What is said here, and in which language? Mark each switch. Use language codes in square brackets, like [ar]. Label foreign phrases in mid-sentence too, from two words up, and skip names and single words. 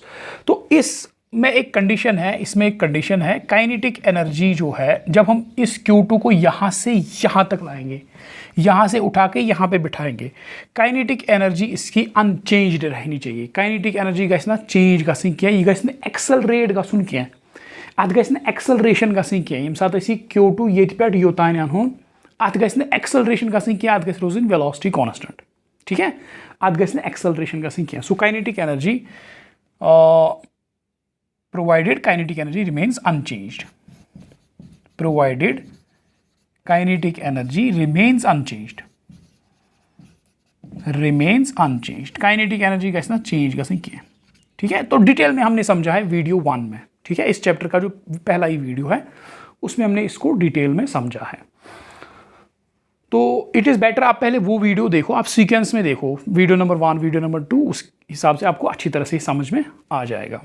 [hi] तो इसमें एक कंडीशन है, [en] kinetic energy [hi] जो है, जब हम इस Q2 को यहाँ से यहाँ तक लाएंगे, यहाँ से उठा के यहाँ पे बिठाएंगे, [en] kinetic energy [hi] इसकी अनचेंज्ड रहनी चाहिए। [en] kinetic energy [ks] गैस ना चेंज गसन क्या, ये गैस एक्सेलरेट गसन क्या, अत गैस एक्सेलरेशन गसन क्या, यम साथ Q2 ये पे योतान अनहुन, अत गैस एक्सेलरेशन गसन क्या, अत गैस रोजन [en] velocity constant. [ks] ठीक है, अत गैस एक्सेलरेशन गसन क्या। [en] so kinetic energy provided kinetic energy remains unchanged, kinetic energy remains [hi] कैसे ना चेंज कैसे किया। ठीक है, तो डिटेल में हमने समझा है वीडियो 1 में। ठीक है, इस चैप्टर का जो पहला ही वीडियो है उसमें हमने इसको डिटेल में समझा है। तो [en] it is better [hi] आप पहले वो वीडियो देखो, आप सीक्वेंस में देखो, [en] video number 1, video number 2, [hi] उस हिसाब से आपको अच्छी तरह से समझ में आ जाएगा।